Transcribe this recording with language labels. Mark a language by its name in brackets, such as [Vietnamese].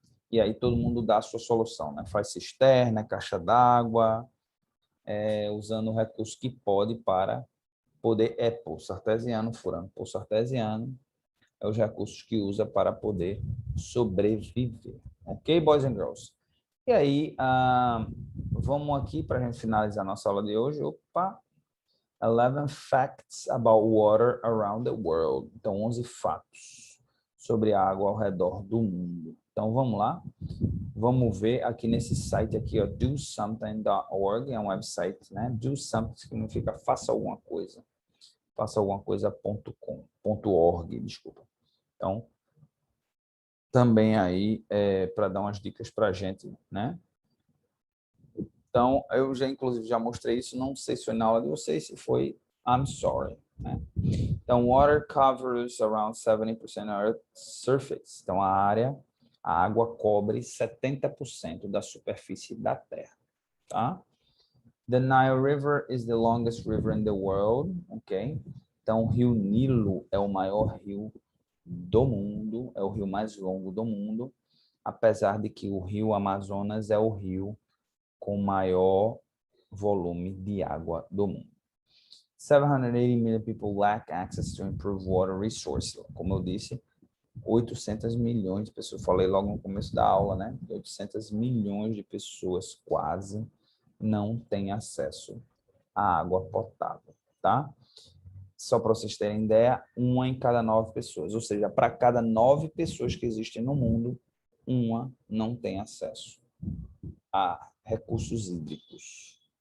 [Portuguese] E aí todo mundo dá a sua solução, né? Faz cisterna, caixa d'água, usando o recurso que pode para poder, poço artesiano, furando poço artesiano, os recursos que usa para poder sobreviver. Ok, [English] boys and girls? [Portuguese] E aí, vamos aqui para a gente finalizar nossa aula de hoje. Opa! [English] 11 facts about water around the world. [Portuguese] Então, 11 fatos sobre a água ao redor do mundo. Então, vamos lá. Vamos ver aqui nesse site aqui, ó, dosomething.org, é um website, né? Do something significa faça alguma coisa. Faça alguma coisa.com.org, desculpa. Então, também aí para dar umas dicas para a gente, né? Então, eu já, inclusive, já mostrei isso, não sei se foi na aula de vocês, se foi, [English] I'm sorry, [Portuguese] né? [English] Então, water covers around 70% of Earth's surface. [Portuguese] Então, a água cobre 70% da superfície da Terra, tá? [English] The Nile River is the longest river in the world, ok? [Portuguese] Então, o rio Nilo é o maior rio do mundo, é o rio mais longo do mundo, apesar de que o rio Amazonas é o rio com maior volume de água do mundo. [English] 780 million people lack access to improved water resources. [Portuguese] Como eu disse, 800 milhões de pessoas, falei logo no começo da aula, né? 800 milhões de pessoas quase não têm acesso à água potável, tá? Só para vocês terem ideia, 1 em cada 9 pessoas, ou seja, para cada 9 pessoas que existem no mundo, 1 não tem acesso a recursos hídricos.